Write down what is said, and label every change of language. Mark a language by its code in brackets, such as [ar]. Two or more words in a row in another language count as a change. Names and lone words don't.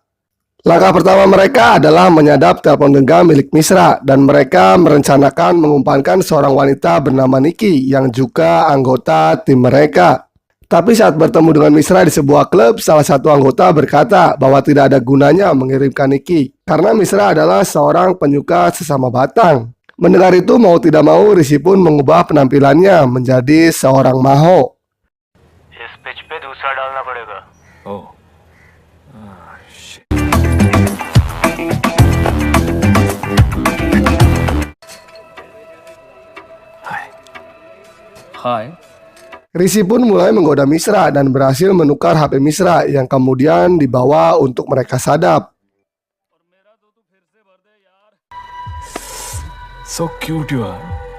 [id] Langkah pertama mereka adalah menyadap telepon genggam milik Misra dan mereka merencanakan mengumpankan seorang wanita bernama Nikki yang juga anggota tim mereka. Tapi saat bertemu dengan Misra di sebuah klub, salah satu anggota berkata bahwa tidak ada gunanya mengirimkan Nikki karena Misra adalah seorang penyuka sesama batang. Mendengar itu, mau tidak mau, Rishi pun mengubah penampilannya menjadi seorang maho. [hi] इस पिच पे दूसरा डालना पड़ेगा. [en] Oh. Hi. [id] Rishi pun mulai menggoda Misra dan berhasil menukar HP Misra yang kemudian dibawa untuk mereka sadap. [en] So cute you are.